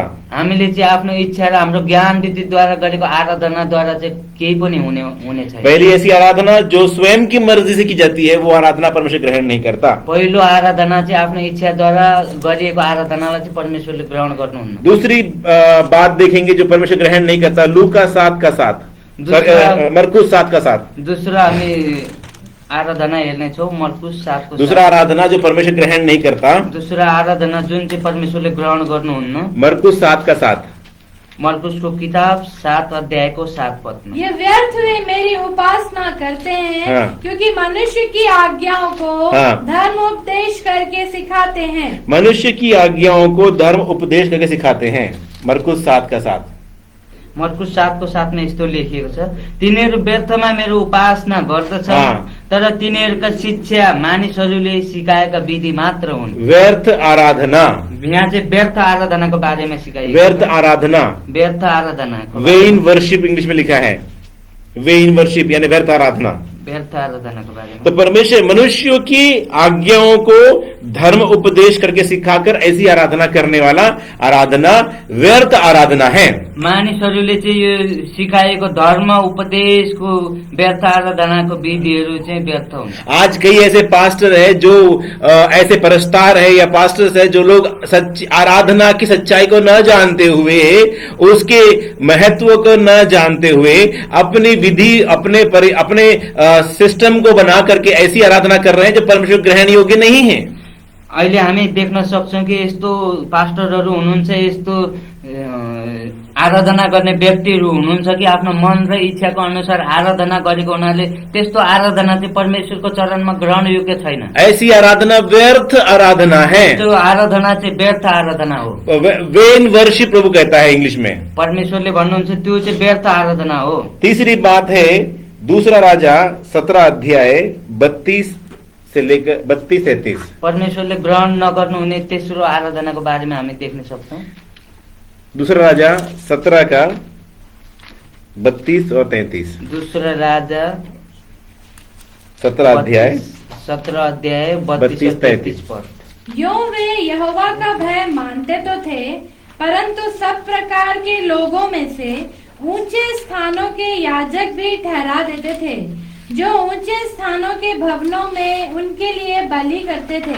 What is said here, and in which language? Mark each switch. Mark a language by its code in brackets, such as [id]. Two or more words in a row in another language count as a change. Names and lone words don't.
[ne] हामीले चाहिँ आफ्नो इच्छा र हाम्रो ज्ञान बुद्धिद्वारा गरेको आराधनाद्वारा चाहिँ केही पनि हुने छैन। [hi] पहली ऐसी आराधना जो स्वयं की मर्जी से की जाती है, वो आराधना परमेश्वर ग्रहण नहीं करता। [ne] पहिलो आराधना चाहिँ आफ्नो इच्छाद्वारा गरिएको आराधनालाई चाहिँ परमेश्वरले ग्रहण गर्नुहुन्न। [hi] दूसरी बात देखेंगे जो परमेश्वर ग्रहण नहीं करता, लूका 7:7, मरकुस 7:7। [ne] दूसरा हामी आराधना हेर्नेछौँ मर्कुस 7 को [hi] दूसरा आराधना जो परमेश्वर ग्रहण नहीं करता, [ne] दूसरा आराधना जुन चाहिँ परमेश्वरले ग्रहण गर्नुहुन्न, मरकुस 7:7। मर्कुसको किताब 7 अध्यायको 7 पदमा। [hi] ये व्यर्थ वे मेरी उपासना करते हैं, हाँ। क्योंकि मनुष्य की आज्ञाओं को हाँ। धर्म उपदेश करके सिखाते हैं। मनुष्य की आज्ञाओं को धर्म उपदेश करके सिखाते हैं। मरकुस 7:7। [ne] मर्कुस 7 को 7 मा यस्तो लेखिएको छ, तिनीहरू व्यर्थमा मेरो उपासना गर्दछन्, हाँ। तर तिनीहरूका शिक्षा मानिसहरूले सिकाएका विधि मात्र हुन्। व्यर्थ आराधना, यहाँ चाहिँ व्यर्थ आराधनाको बारेमा सिकाइएको व्यर्थ छ। आराधना, व्यर्थ आराधनाको [en] vain worship [hi] इंग्लिश में लिखा है। [en] vain worship [hi] यानी व्यर्थ आराधना। [ne] व्यर्थ आराधनाको बारेमा। [hi] तो परमेश्वर मनुष्यों की आज्ञाओं को धर्म उपदेश करके सिखाकर ऐसी आराधना करने वाला आराधना व्यर्थ आराधना है। [ne] मानिसहरूले चाहिँ यो सिकाएको धर्म उपदेशको व्यर्थ आराधनाको विधिहरू चाहिँ व्यर्थ हुन्। [hi] आज कई ऐसे पास्टर है जो ऐसे परस्तार है या पास्टर्स है जो लोग आराधना की सच्चाई को न जानते हुए, उसके महत्व को न जानते हुए अपनी विधि अपने सिस्टम को बना करके ऐसी आराधना कर रहे हैं जो परमेश्वर ग्रहण योग्य नहीं है। [ne] अहिले हामी देख्न सक्छौं कि यस्तो पास्टरहरू हुनुहुन्छ, यस्तो आराधना गर्ने व्यक्तिहरू हुनुहुन्छ कि आफ्नो मन र इच्छाको अनुसार आराधना गरेको हुनाले त्यस्तो आराधना चाहिँ परमेश्वरको चरणमा ग्रहण योग्य छैन। [hi] ऐसी आराधना व्यर्थ आराधना है। [ne] त्यो आराधना चाहिँ व्यर्थ आराधना हो। [en] vain worship [hi] प्रभु कहता है इंग्लिश में। [ne] परमेश्वरले भन्नुहुन्छ त्यो चाहिँ व्यर्थ आराधना हो। [hi] तीसरी बात है दूसरा राजा 17 अध्याय 32 से लेकर 32-33। [ne] परमेश्वरले ग्रहण नगर्नुहुने तेस्रो आराधनाको बारेमा हामी देख्न सक्छौं। [hi] दूसरा राजा 17 का 32 और 33। दूसरा राजा 17 अध्याय 17 अध्याय 32 और 33 पद। यूं वे यहोवा का भय मानते तो थे, परंतु सब प्रकार के लोगों में से ऊंचे स्थानों के याजक भी ठहरा देते थे, जो ऊंचे स्थानों के भवनों में उनके लिए बलि करते थे।